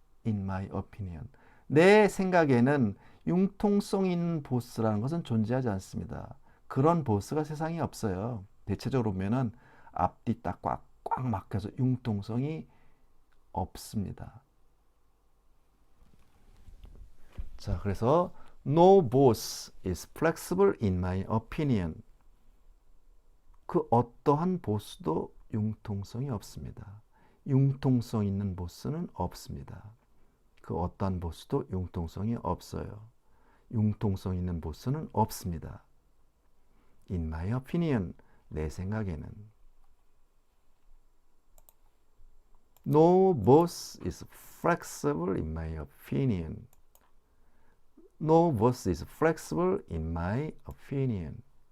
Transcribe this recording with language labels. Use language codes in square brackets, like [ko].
[en] In my opinion. [ko] 내 생각에는 융통성 있는 보스라는 것은 존재하지 않습니다. 그런 보스가 세상에 없어요. 대체적으로 보면은 앞뒤 딱 꽉 막혀서 융통성이 없습니다. [en] 자, 그래서 no boss is flexible in my opinion. [ko] 그 어떠한 보스도 융통성이 없습니다. 융통성 있는 보스는 없습니다. 그 어떠한 보스도 융통성이 없어요. 융통성 있는 보스는 없습니다. [en] In my opinion, [ko] 내 생각에는. [en] No boss is flexible in my opinion. No boss is flexible in my opinion.